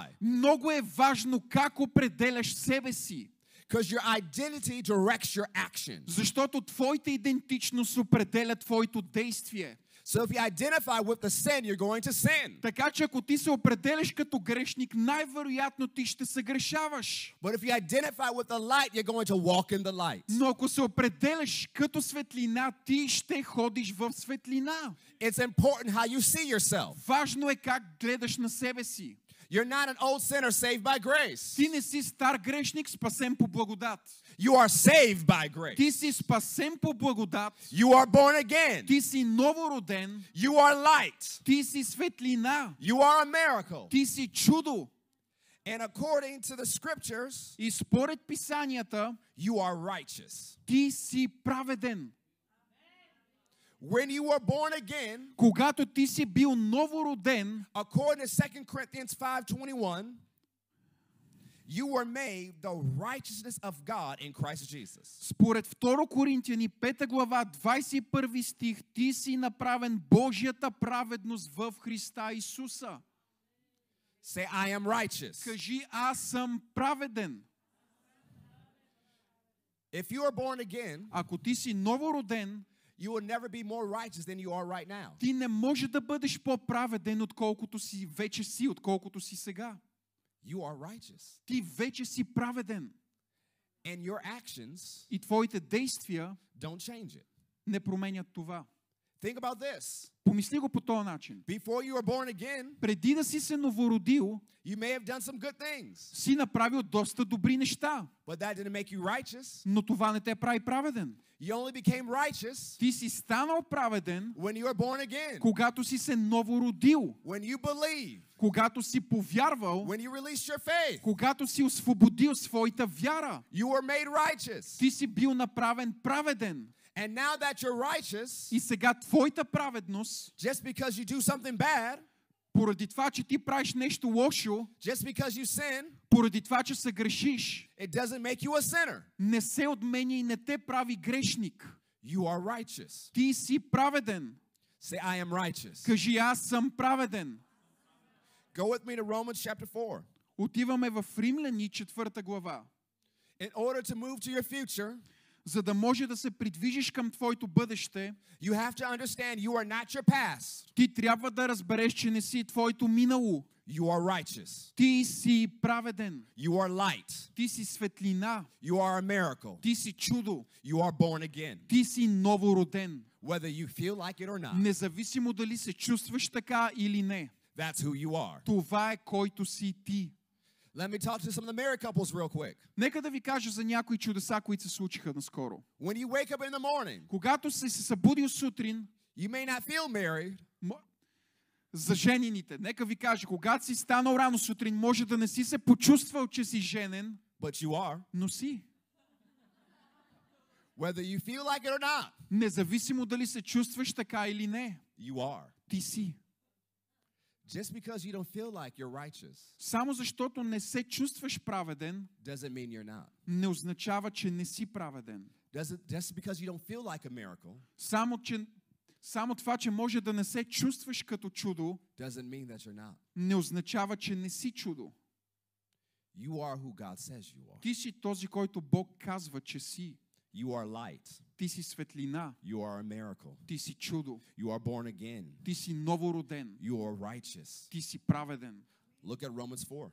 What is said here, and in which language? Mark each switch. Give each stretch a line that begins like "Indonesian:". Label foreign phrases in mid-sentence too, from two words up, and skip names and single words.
Bulgarian: Много е важно как определяш себе си.
English: because your identity directs your actions.
Bulgarian: Защото твоята идентичност определя твоето действие.
English: So if you identify with the sin, you're going to sin.
Bulgarian: Така че ако ти се определяш като грешник, най-вероятно ти ще се грешаваш.
English: But if you identify with the light, you're going to walk in the light.
Bulgarian: Но ако се определяш като светлина, ти ще ходиш в светлина.
English: It's important how you see yourself.
Bulgarian: Важно е как гледаш на себе си.
English: You're not an old sinner saved by grace.
Bulgarian: Ти не си стар грешник, спасен по благодат.
English: You are saved by grace.
Bulgarian: Ти си спасен по благодат.
English: You are born again.
Bulgarian: Ти си новороден.
English: You are light.
Bulgarian: Ти си светлина.
English: You are a miracle.
Bulgarian: Ти си чудо.
English: And according to the scriptures,
Bulgarian: И според писанията,
English: you are righteous.
Bulgarian: ти си праведен.
English: When you were born again,
Bulgarian: Когато ти си бил новороден,
English: according to 2 Corinthians 5:21, you were made the righteousness of God in Christ Jesus.
Bulgarian: според 2 Коринтияни 5 глава 21 стих, ти си направен Божията праведност в Христа Исуса.
English: Say, I am righteous.
Bulgarian: Кажи, аз съм праведен.
English: If you are born again,
Bulgarian: Ако ти си новороден,
English: you will never be more righteous than you are right now.
Bulgarian: ти не може да бъдеш по-праведен, отколкото си вече си, отколкото си сега.
English: You are righteous.
Bulgarian: Ти вече си праведен.
English: And your actions
Bulgarian: И твоите действия
English: don't change it.
Bulgarian: не променят това.
English: Think about this.
Bulgarian: Помисли го по този начин.
English: Before you were born again,
Bulgarian: Преди да си се новородил,
English: you may have done some good things,
Bulgarian: си направил доста добри неща,
English: but that didn't make you righteous.
Bulgarian: но това не те прави праведен.
English: You only became righteous
Bulgarian: Ти си станал праведен,
English: when you were born again,
Bulgarian: когато си се новородил,
English: when you believe
Bulgarian: Когато си повярвал,
English: when you released your faith,
Bulgarian: когато си освободил своята вяра,
English: you were made righteous.
Bulgarian: ти си бил направен праведен.
English: And now that you're righteous,
Bulgarian: И сега твоята праведност,
English: just because you do something bad,
Bulgarian: поради това, че ти правиш нещо лошо,
English: just because you sin,
Bulgarian: поради това, че се грешиш,
English: it doesn't make you a sinner.
Bulgarian: не се отменя и не те прави грешник.
English: You are righteous.
Bulgarian: Ти си праведен.
English: Say, I am righteous.
Bulgarian: Кажи, аз съм праведен.
English: Go with me to Romans chapter 4.
Bulgarian: Отиваме в Римляни 4 глава.
English: In order to move to your future,
Bulgarian: За да може да се придвижиш към твоето бъдеще,
English: you have to understand you are not your past.
Bulgarian: ти трябва да разбереш, че не си твоето минало.
English: You are righteous.
Bulgarian: Ти си праведен.
English: You are light.
Bulgarian: Ти си светлина.
English: You are a miracle.
Bulgarian: Ти си чудо.
English: You are born again.
Bulgarian: Ти си новороден.
English: Whether you feel like it or not,
Bulgarian: Независимо дали се чувстваш така или не.
English: that's who you are.
Bulgarian: Това е който си ти.
English: Let me talk to some of the married couples real quick.
Bulgarian: Нека да ви кажа за някои чудеса, които се случиха наскоро.
English: When you wake up in the morning,
Bulgarian: Когато си се събудил сутрин,
English: you may not feel married,
Bulgarian: за женените, нека ви кажа, когато си станал рано сутрин, може да не си се почувствал, че си женен,
English: but you are.
Bulgarian: но си.
English: Whether you feel like it or not,
Bulgarian: Независимо дали се чувстваш така или не,
English: you are.
Bulgarian: ти си.
English: Just because you don't feel like you're righteous
Bulgarian: Само защото не се чувстваш праведен,
English: doesn't mean you're not.
Bulgarian: не означава, че не си праведен.
English: Just because you don't feel like a miracle
Bulgarian: Само това, че може да не се чувстваш като чудо,
English: doesn't mean that you're not.
Bulgarian: не означава, че не си чудо.
English: You are who God says you are.
Bulgarian: Ти си този, който Бог казва, че си.
English: You are light.
Bulgarian: Ти си светлина.
English: You are a miracle.
Bulgarian: Ти си чудо.
English: You are born again.
Bulgarian: Ти си новороден.
English: You are righteous.
Bulgarian: Ти си праведен.
English: Look at Romans 4.